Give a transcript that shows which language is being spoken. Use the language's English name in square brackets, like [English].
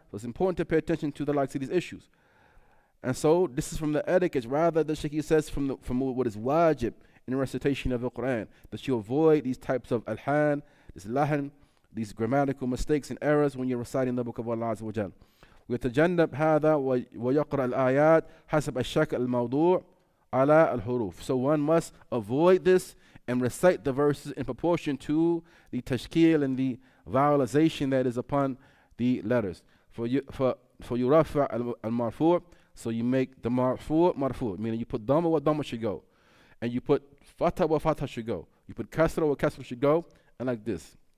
[English] So it's important to pay attention to the likes of these issues. And so this is from the etiquette, rather the Shaykh says from what is wajib in the recitation of the Quran, that you avoid these types of alhan, this lahan, these grammatical mistakes and errors when you're reciting the book of Allah Azza wa Jal. [Arabic] ويتجنب هذا ويقرأ الآيات حسب الشكل الموضوع على الحروف. [English] So one must avoid this and recite the verses in proportion to the tashkil and the vowelization that is upon the letters. For yurafa al-marfu', so you make the marfu', meaning you put dhamma where dhamma should go, and you put fatha where fatha should go, you put kasra where kasra should go, and like this.